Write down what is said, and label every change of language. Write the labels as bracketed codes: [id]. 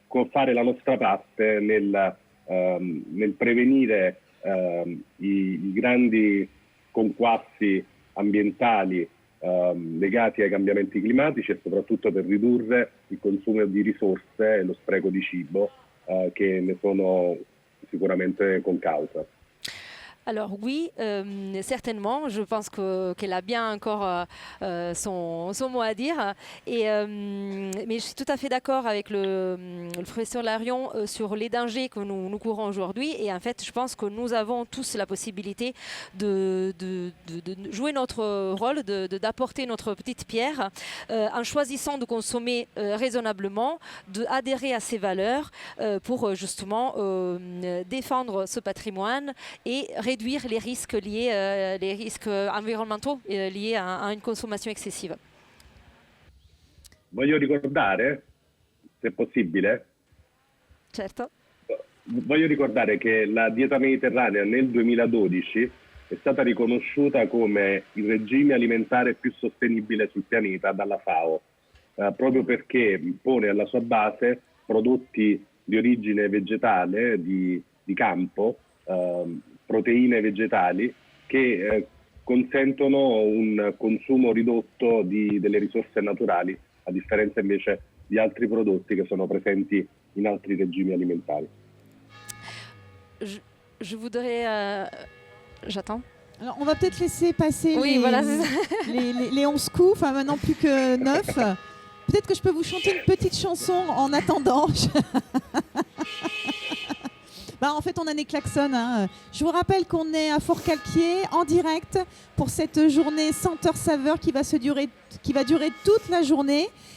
[it] fare la nostra parte nel prevenire i grandi conquassi ambientali legati ai cambiamenti climatici, e soprattutto per ridurre il consumo di risorse e lo spreco di cibo che ne sono sicuramente con causa. [fr] Alors oui, certainement. Je pense qu'elle a bien encore son mot à dire. Mais je suis tout à fait d'accord avec le professeur Larion sur les dangers que nous courons aujourd'hui. Et en fait, je pense que nous avons tous la possibilité de jouer notre rôle, d'apporter notre petite pierre en choisissant de consommer raisonnablement, d'adhérer à ces valeurs pour justement défendre ce patrimoine et réduire les risques liés, les risques environnementaux liés à une consommation excessive. [it] Voglio ricordare, se possibile, Certo. voglio ricordare che la dieta mediterranea nel 2012 è stata riconosciuta come il regime alimentare più sostenibile sul pianeta dalla FAO, proprio perché pone alla sua base prodotti di origine vegetale, di campo, proteine vegetali che consentono un consumo ridotto delle risorse naturali, a differenza invece di altri prodotti che sono presenti in altri regimi alimentari. [fr] Je voudrais... J'attends. Alors, on va peut-être laisser passer Oui, voilà, c'est ça. les 11 coups, enfin maintenant plus que 9. Peut-être que je peux vous chanter une petite chanson en attendant. Bah, en fait, on a des klaxons. Hein. Je vous rappelle qu'on est à Forcalquier en direct pour cette journée senteur-saveur qui va durer toute la journée.